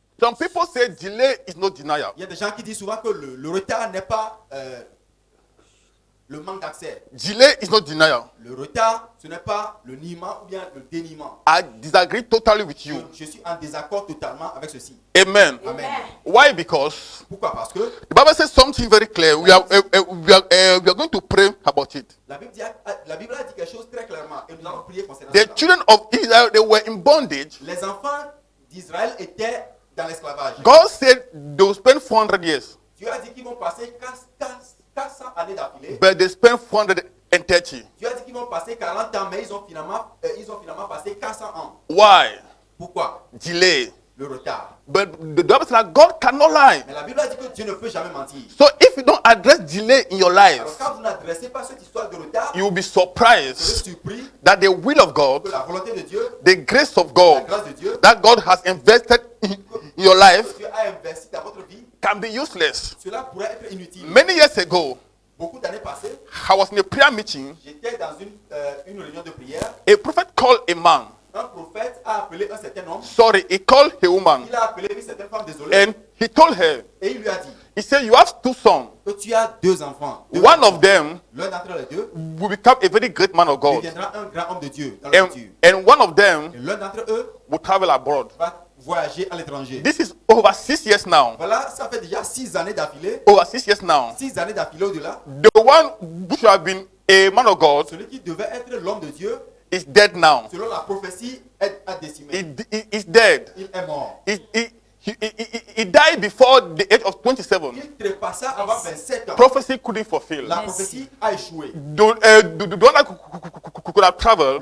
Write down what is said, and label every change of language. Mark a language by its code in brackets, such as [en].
[en] Some people say delay is not denial. [fr] Il y a des gens qui disent souvent que le retard n'est pas Le manque d'accès. [en] Delay is not denial. [fr] Le retard, ce n'est pas le niement ou bien le déniement. [en] I disagree totally with you. [fr] Je suis en désaccord totalement avec ceci. [en] Amen. Amen. Why? Because [fr] Pourquoi? Parce que [en] the Bible says something very clear. We are going to pray about it. [fr] la Bible a dit quelque chose très clairement et nous allons prier concernant [en] The [fr] cela. [en] children of Israel, they were in bondage. [fr] Les enfants d'Israël étaient dans l'esclavage. [en] God said they will spend 400 years, [fr] Dieu a dit qu'ils vont passer 400 années d'affilée. [en] but they spent 430. [fr] Dieu a dit qu'ils vont passer 40 ans, mais ils ont finalement passé 400 ans. [en] Why? [fr] Pourquoi? [en] Delay. [fr] Le retard. [en] But the Bible says that God cannot lie. [fr] Mais la Bible a dit que Dieu ne peut jamais mentir. [en] So if you don't address delay in your life, [fr] Alors quand vous n'adressez pas cette histoire de retard, [en] you will be [fr] vous serez [en] surprised [fr] surpris [en] that the will of God, [fr] la volonté de Dieu, [en] the grace of [fr] la [en] God, [fr] grâce de Dieu, [en] that God has invested in your life [fr] que Dieu a investi dans votre vie, [en] can be useless. [fr] cela pourrait être inutile. [en] Many years ago, [fr] Beaucoup d'années passées, [en] I was in a prayer meeting. [fr] j'étais dans une réunion de prière. [en] A prophet called a man. [fr] Un prophète a appelé un certain homme. [en] Sorry, he called a woman. [fr] Il a appelé une certaine femme, désolée, [en] And he told her, [fr] et il lui a dit [en] he said, you have 2 sons. [fr] que tu as 2 enfants. [en] One of them [fr] L'un d'entre les deux [en] will become a very great man of God. [fr] deviendra un grand homme de Dieu dans le [en] And, [fr] futur. [en] and one of them [fr] Et l'un d'entre eux [en] will travel abroad. [fr] va voyager à l'étranger. [en] This is over 6 years now. [fr] Voilà, ça fait déjà 6 années d'affilée. [en] Over 6 years now. [fr] 6 années d'affilée au-delà. [en] The one who should have been a man of God [fr] Celui qui devait être l'homme de Dieu, [en] is dead now. [fr] selon la prophétie, a décimé. [en] He's dead. [fr] Il est mort. [en] He died before the age of 27. [fr] Il trépassa avant 27 ans. [en] Prophecy couldn't fulfill. [fr] La prophétie a échoué. [en] The one that could have traveled